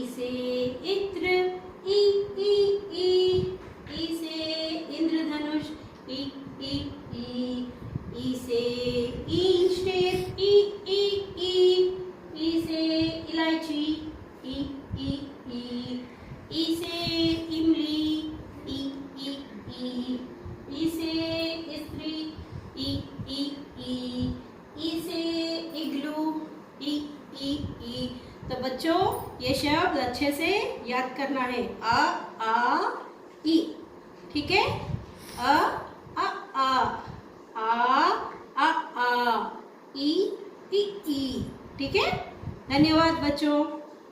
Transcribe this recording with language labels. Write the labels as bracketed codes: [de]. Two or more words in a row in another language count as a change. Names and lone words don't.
[hi] से इत्र, ई ई ई, ई से इंद्रधनुष, ई ई ई, ई से ईंट, ई ई ई, ई से इलायची, ई ई ई, ई से इमली, ई ई ई, ई से स्त्री, ई ई ई, ई से इग्लू, ई ई ई। तो बच्चों, ये शब्द अच्छे से याद करना है। अ आ ई। ठीक है, अ आ ई ई ई। ठीक है, धन्यवाद बच्चों।